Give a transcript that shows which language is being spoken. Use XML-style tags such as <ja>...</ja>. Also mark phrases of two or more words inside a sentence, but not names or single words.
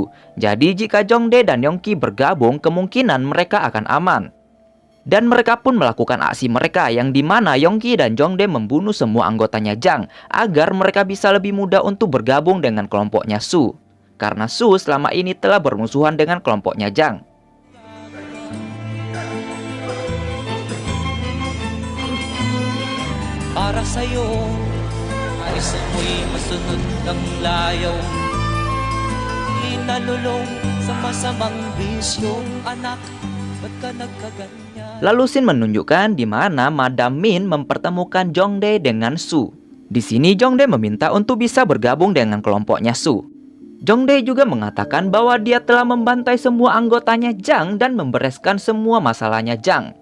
<id>Jadi jika Jongdae dan Yongki bergabung, kemungkinan mereka akan aman. Dan mereka pun melakukan aksi mereka yang dimana Yongki dan Jongdae membunuh semua anggotanya Jang agar mereka bisa lebih mudah untuk bergabung dengan kelompoknya Su. Karena Su selama ini telah bermusuhan dengan kelompoknya Jang.</id> <tl>Para sa'yo, nais mo'y masunod ng layaw. Inalulong sa masamang bisyo, anak, ba't ka nagkaganyan?</tl> <id>Lalu scene menunjukkan di mana Madam Min mempertemukan Jongdae dengan Su. Di sini Jongdae meminta untuk bisa bergabung dengan kelompoknya Su. Jongdae juga mengatakan bahwa dia telah membantai semua anggotanya Jang dan membereskan semua masalahnya Jang.</id>